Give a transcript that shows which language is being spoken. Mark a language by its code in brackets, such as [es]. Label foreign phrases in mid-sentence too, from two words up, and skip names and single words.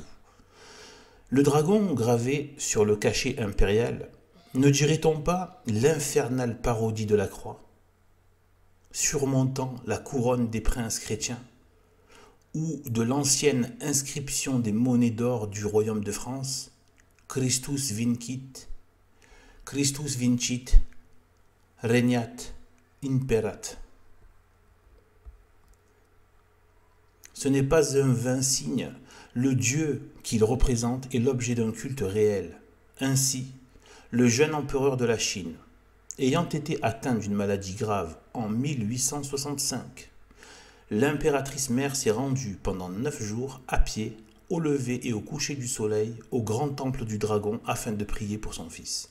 [fr] Le dragon gravé sur le cachet impérial, ne dirait-on pas l'infernale parodie de la croix, surmontant la couronne des princes chrétiens, ou de l'ancienne inscription des monnaies d'or du royaume de France, [la] Christus vincit, regnat, imperat. [fr] Ce n'est pas un vain signe, le Dieu qu'il représente est l'objet d'un culte réel. Ainsi, le jeune empereur de la Chine, ayant été atteint d'une maladie grave en 1865, l'impératrice mère s'est rendue pendant 9 jours à pied, au lever et au coucher du soleil, au grand temple du dragon afin de prier pour son fils.